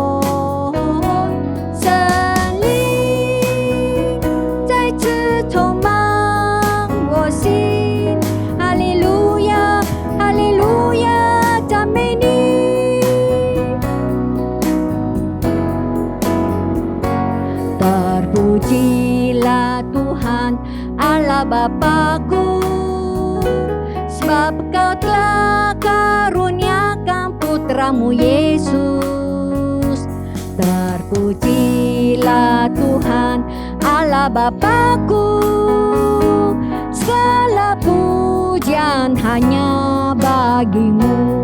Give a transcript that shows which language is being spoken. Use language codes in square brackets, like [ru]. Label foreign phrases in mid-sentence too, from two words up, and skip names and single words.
[zh] 神灵再次充满我心，哈利路亚，哈利路亚，赞美你。 [id] Terpujilah Tuhan Allah Bapa-Ku, sebab Kau telah karuniakan putramu Yesus. Terpujilah Tuhan Allah Bapa-Ku, segala pujian hanya bagimu.